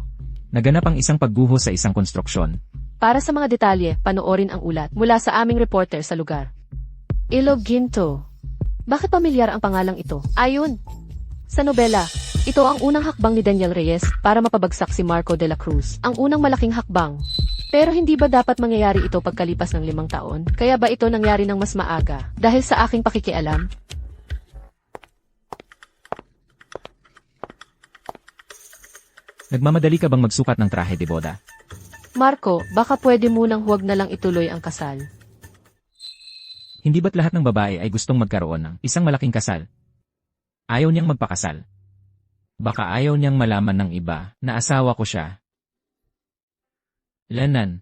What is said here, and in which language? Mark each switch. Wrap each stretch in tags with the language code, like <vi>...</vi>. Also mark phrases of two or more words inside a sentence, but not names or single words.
<tl>Naganap ang isang pagguho sa isang konstruksyon. Para sa mga detalye, panoorin ang ulat mula sa aming reporter sa lugar. Ilog Ginto. Bakit pamilyar ang pangalang ito? Ayun! Sa nobela, ito ang unang hakbang ni Daniel Reyes para mapabagsak si Marco de la Cruz. Ang unang malaking hakbang. Pero hindi ba dapat mangyayari ito pagkalipas ng 5 taon? Kaya ba ito nangyari ng mas maaga? Dahil sa aking pakikialam? Nagmamadali ka bang magsukat ng trahe de boda? Marco, baka pwede munang huwag na lang ituloy ang kasal. Hindi ba't lahat ng babae ay gustong magkaroon ng isang malaking kasal? Ayaw niyang magpakasal. Baka ayaw niyang malaman ng iba na asawa ko siya. Lanan.</tl>